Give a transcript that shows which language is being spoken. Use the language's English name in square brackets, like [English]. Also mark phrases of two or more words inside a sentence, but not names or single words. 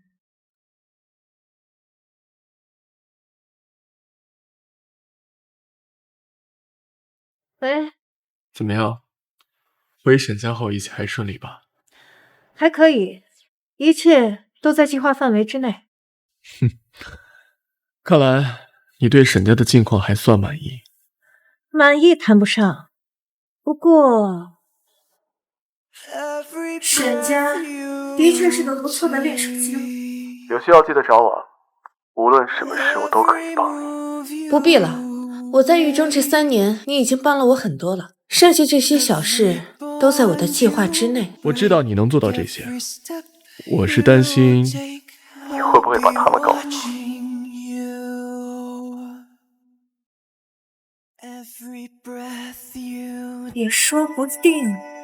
[Chinese] 喂，怎么样？回沈家后一切还顺利吧？还可以，一切都在计划範圍之內。看來你對沈家的近況還算滿意。滿意談不上，不過沈家的確是個不錯的練手機。有需要記得找我，無論什麼事我都可以幫你。不必了，我在獄中這3年，你已經幫了我很多了，剩下這些小事都在我的計劃之內。我知道你能做到這些，我是擔心你會不會把他們告訴我。也說不定。